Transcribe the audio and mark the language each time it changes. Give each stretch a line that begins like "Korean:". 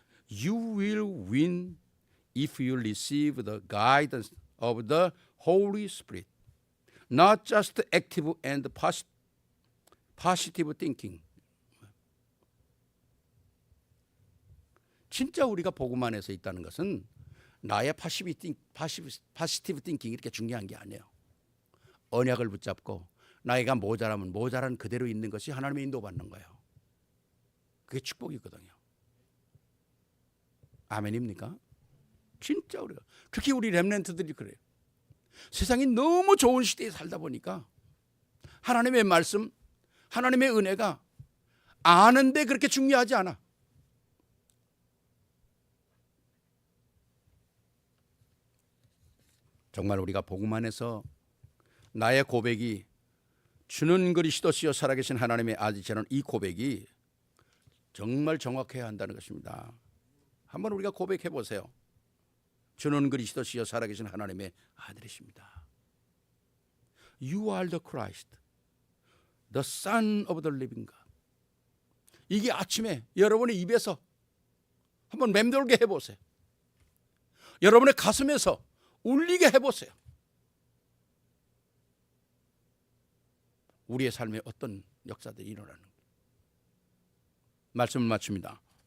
English: You will win if you receive the guidance of the Holy Spirit, not just active and positive thinking.
Korean: 진짜 우리가 복음 안에서 있다는 것은 나의 파시티브 띵킹이 이렇게 중요한 게 아니에요. 언약을 붙잡고 나이가 모자라면 모자란 그대로 있는 것이 하나님의 인도받는 거예요. 그게 축복이거든요. 아멘입니까? 진짜 우리가 특히 우리 렘넌트들이 그래요. 세상이 너무 좋은 시대에 살다 보니까 하나님의 말씀, 하나님의 은혜가 아는데 그렇게 중요하지 않아. 정말 우리가 복음 안에서 나의 고백이 주는 그리스도시요 살아계신 하나님의 아들이라는 이 고백이 정말 정확해야 한다는 것입니다. 한번 우리가 고백해 보세요. 주는 그리스도시요 살아계신 하나님의 아들이십니다.
English: You are the Christ, the Son of the living God.
Korean: 이게 아침에 여러분의 입에서 한번 맴돌게 해보세요. 여러분의 가슴에서 울리게 해보세요. 우리의 삶에 어떤 역사들이 일어나는 거예요. 말씀을 마칩니다.